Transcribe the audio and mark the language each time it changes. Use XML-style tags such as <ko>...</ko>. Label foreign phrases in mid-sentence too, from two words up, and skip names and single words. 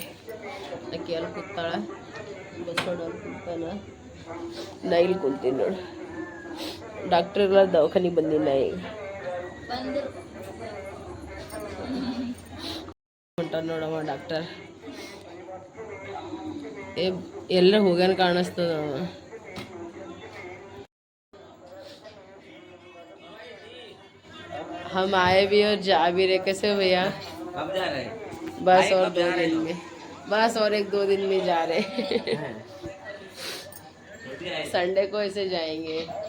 <kn>ಆಕೆ ಅಲ್ಲಿ ಕೂತಾಳ, ಬಸ್ಸೋಡ ಅಲ್ಲಿ ಕುಂತಾನ, ನಾ ಇಲ್ಲಿ ಕುಂತೀನಿ ನೋಡಿ. ಡಾಕ್ಟ್ರ್ ಇಲ್ಲ, ದವಾಖಾನೆ ಬಂದೀನಿ ನಾ ಈಗ. ಹೊಂಟ ನೋಡವ ಡಾಕ್ಟರ್. ಎಲ್ಲ ಹೋಗ್ಯಾನ ಕಾಣಿಸ್ತದ ಅವ.</kn> <hi>हम आए भी और जा भी रहे. कैसे हो भैया? कब जा रहे हैं? बस और 2 दिन में, बस और 1-2 दिन में जा रहे. संडे को ऐसे जाएंगे.</hi>